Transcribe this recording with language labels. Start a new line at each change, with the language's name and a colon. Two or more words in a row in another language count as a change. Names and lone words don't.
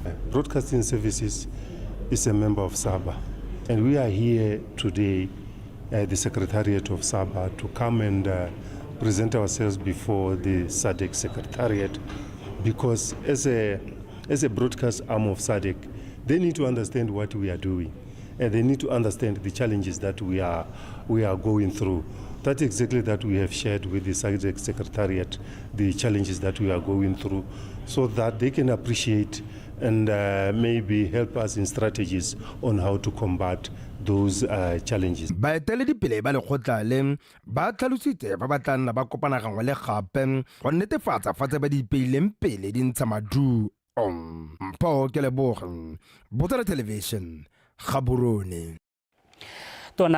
English: Broadcasting Services is a member of SABA, and we are here today at the Secretariat of SABA to come and present ourselves before the SADC Secretariat, because as a broadcast arm of SADC, they need to understand what we are doing, and they need to understand the challenges that we are going through. That's exactly that we have shared with the SADC Secretariat, the challenges that we are going through, so that they can appreciate and maybe help us in strategies on how to combat those challenges.
Tswana: Baeteledipele ba lekgotla le ba tlhalositse ba batla nna ba kopana gangwe le gape go netefatsa fa tse ba di ipeileng pele di ntsha maduo. Mpho ke leboga Botswana Television Gaborone.